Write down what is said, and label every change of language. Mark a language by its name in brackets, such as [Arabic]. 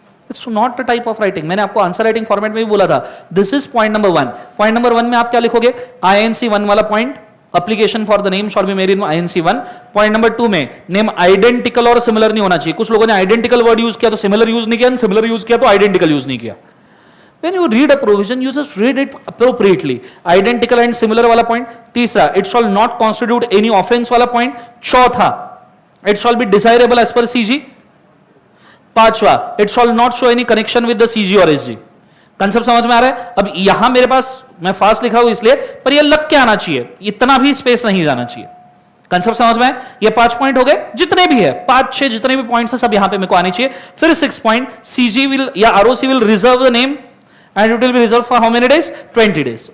[English] It's not the type of writing. [Hindi] मैंने आपको answer writing format में भी बोला था, [English] This is point number 1। Point number 1 [Hindi] में आप क्या लिखोगे, [English] INC 1 वाला point, application for the name shall be made in INC 1। [Hindi] Point number 2 में नेम आइडेंटिकल और सिमिलर नहीं होना चाहिए। कुछ लोगों ने आइडेंटिकल वर्ड यूज किया तो सिमिलर यूज नहीं किया, सिमिलर यूज किया तो आइडेंटिकल यूज नहीं किया। [English] When you read a provision, you just read it appropriately. Identical and similar वाला point। तीसरा, it shall not constitute any offense वाला point। चौथा, it shall be desirable as per CG। पांचवा, it shall not show any connection with the CG or SG। [Hindi] Concept समझ में आ रहा है? अब यहां मेरे पास, मैं फास्ट लिखा हूं इसलिए, पर ये लग के आना चाहिए, इतना भी स्पेस नहीं जाना चाहिए। कंसेप्ट समझ में? ये 5 पॉइंट हो गए, जितने भी है 5-6 जितने भी पॉइंट्स है सब यहां पे मेरे को आने चाहिए। [English] फिर 6 point, CG will या ROC will reserve the name and it will be reserve for how many days, 20 डेज।